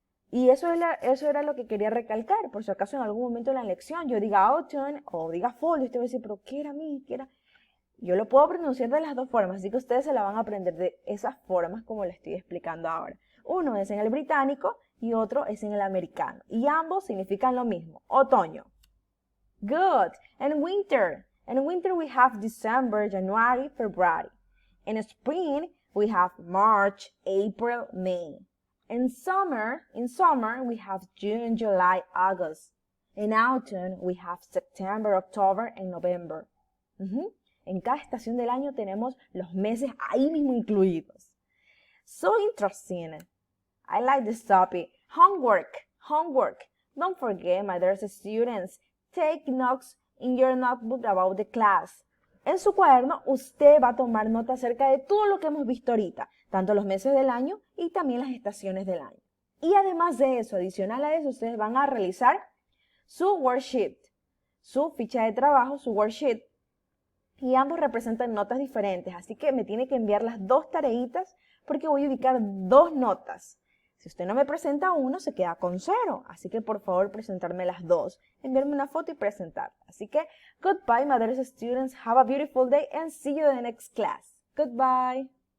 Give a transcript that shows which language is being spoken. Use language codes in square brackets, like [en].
[es] Y eso era lo que quería recalcar, por si acaso en algún momento de la lección yo diga autumn o diga fall, y usted va a decir, pero ¿qué era mí? ¿Qué era? Yo lo puedo pronunciar de las dos formas, así que ustedes se la van a aprender de esas formas como le estoy explicando ahora. Uno es en el británico y otro es en el americano. Y ambos significan lo mismo, otoño. [en] Good. And winter. In winter we have December, January, February. In spring we have March, April, May. In summer we have June, July, August. In autumn we have September, October, and November. [es] En cada estación del año tenemos los meses ahí mismo incluidos. [en] So interesting. I like this topic. Homework. Don't forget, my dear students, take notes in your notebook about the class. [es] En su cuaderno, usted va a tomar nota acerca de todo lo que hemos visto ahorita, tanto los meses del año y también las estaciones del año. Y además de eso, adicional a eso, ustedes van a realizar su worksheet, su ficha de trabajo, su worksheet, y ambos representan notas diferentes, así que me tiene que enviar las dos tareitas porque voy a ubicar dos notas. Si usted no me presenta uno, se queda con 0, así que por favor presentarme las dos, enviarme una foto y presentarla. Así que, [en] goodbye, my dear students, have a beautiful day and see you in the next class. Goodbye.